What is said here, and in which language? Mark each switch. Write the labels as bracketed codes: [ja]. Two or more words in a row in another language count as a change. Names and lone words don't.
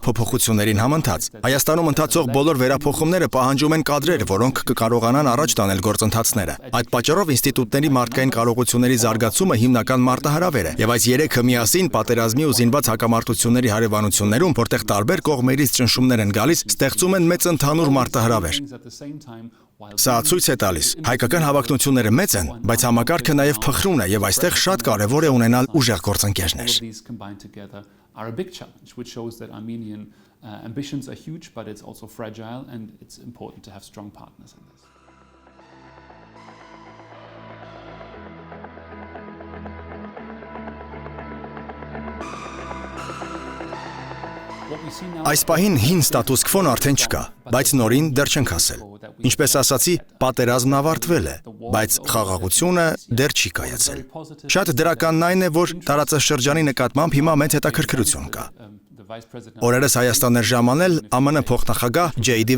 [hy] փոփոխություններին համընթաց։ Հայաստանում ընթացող բոլոր վերափոխումները պահանջում են կադրեր, որոնք կկարողանան առաջ տանել գործընթացները։ Այդ պատճառով ինստիտուտների մարդկային կարողությունների զարգացումը հիմնական մարտահրավեր է, եւ այս երեքը միասին պատերազմի ու զինված հակամարտությունների հարևանություններում, որտեղ տարբեր կողմերից ճնշումներ են գալիս, ստեղծում են մեծ ընդհանուր մարտահրավեր։ Սա ցույց է տալիս, հայկական հավակնությունները մեծ են, բայց համակարգը նաեւ փխրուն է եւ այստեղ շատ կարեւոր է ունենալ ուժեղ գործընկերներ։ [en] Ambitions are huge, but it's also fragile, and it's important to have strong partners in this. [hy] Այս պահին հին ստատուս քվոն արդեն չկա, բայց նորին դեռ չենք հասել։ Ինչպես ասացի, պատերազմն ավարտվել է, բայց խաղաղությունը դեռ չի կայացել։ Շատ դրականն այն է, որ տարածաշրջանի նկատմամբ հիմա մեծ հետաքրքրություն կա։ Օրերս Հայաստան էր ժամանել ԱՄՆ փոխնախագահ J.D.